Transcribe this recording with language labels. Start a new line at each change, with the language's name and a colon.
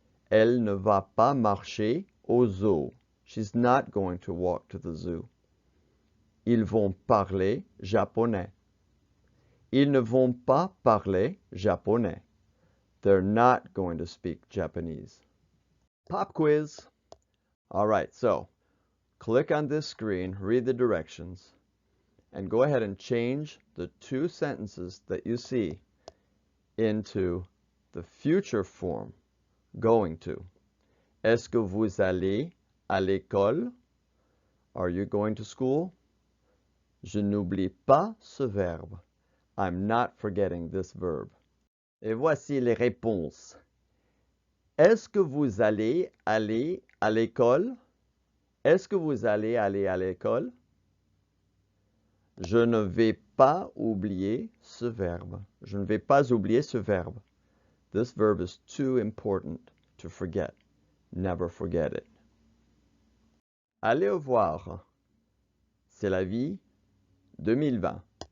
French: Elle ne va pas marcher au zoo.
English: She's not going to walk to the zoo.
French: Ils vont parler japonais. Ils ne vont pas parler japonais.
English: They're not going to speak Japanese. Pop quiz. All right, so click on this screen, read the directions, and go ahead and change the two sentences that you see into the future form, going to.
French: Est-ce que vous allez à l'école?
English: Are you going to school?
French: Je n'oublie pas ce verbe.
English: I'm not forgetting this verb.
French: Et voici les réponses. Est-ce que vous allez aller à l'école? Est-ce que vous allez aller à l'école? Je ne vais pas oublier ce verbe. Je ne vais pas oublier ce verbe.
English: This verb is too important to forget. Never forget it.
French: Allez au voir. C'est la vie 2020.